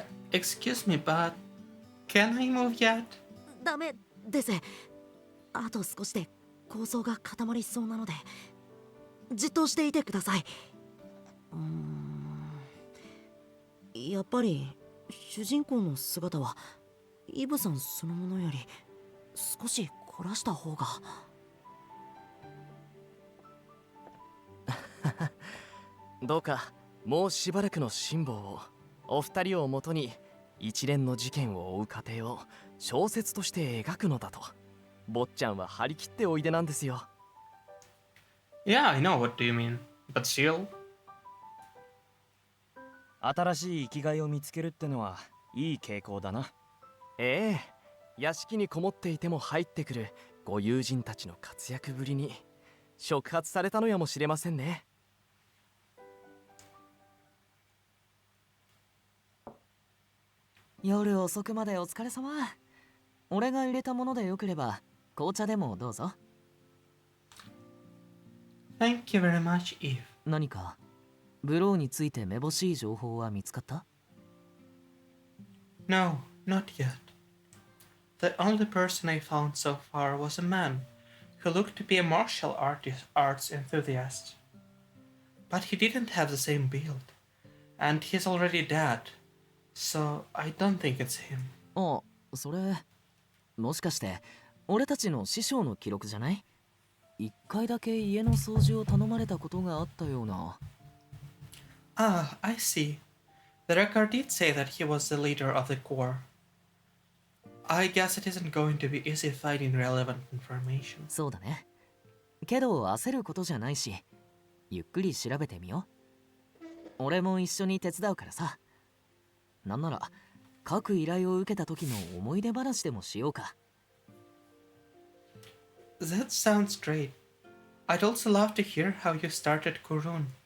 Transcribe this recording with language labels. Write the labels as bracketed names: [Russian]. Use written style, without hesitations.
[English] Excuse me, but can I move yet? [Japanese] ダメです。あと少しで構想が固まりそうなのでじっとしていてください。やっぱり主人公の姿はイブさんそのものより少し凝らした方が。どうかもうしばらくの辛抱を。お二人をもとに一連の事件を追う過程を小説として描くのだと。坊ちゃんは張り切っておいでなんですよ。 [English] Yeah, I know what do you mean, but still. [Japanese] 新しい生きがいを見つけるってのはいい傾向だな。ええ、屋敷にこもっていても入ってくるご友人たちの活躍ぶりに触発されたのやもしれませんね。夜遅くまでお疲れ様。俺が入れたものでよければ紅茶でもどうぞ。 [English] Thank you very much, Yves. [Japanese] 何かブローについてめぼしい情報は見つかった？ [English] No, not yet. The only person I found so far was a man who looked to be a martial arts enthusiast. But he didn't have the same build, and he's already dead, so I don't think it's him. [Japanese] あ、それもしかして俺たちの師匠の記録じゃない？一回だけ家の掃除を頼まれたことがあったような。 [English] Ah, I see. The record did say that he was the leader of the Corps. I guess it isn't going to be easy finding relevant information. [Japanese] そうだね。けど焦ることじゃないし、ゆっくり調べてみよう。俺も一緒に手伝うからさ。なんなら各依頼を受けた時の思い出話でもしようか。 [English] That sounds great. I'd also love to hear how you started Kurun.